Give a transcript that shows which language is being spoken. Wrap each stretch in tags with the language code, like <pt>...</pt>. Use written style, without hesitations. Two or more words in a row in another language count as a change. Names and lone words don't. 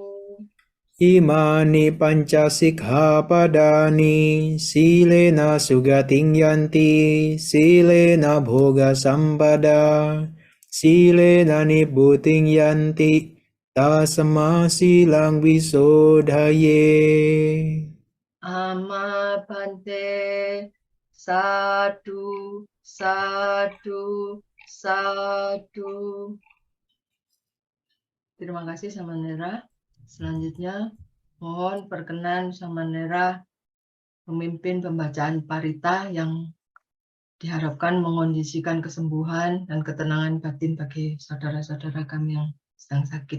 <pi>Imani pancasikkhapadani silena sugating yanti silena bhoga sampada silena nibbuting yanti tasma silang visodhaye. Ama bante Sadu, sadu, sadu.</pi> <id>Terima kasih Samanera. Selanjutnya mohon perkenan Samanera memimpin pembacaan parita yang diharapkan mengondisikan kesembuhan dan ketenangan batin bagi saudara-saudara kami yang sedang sakit.</id>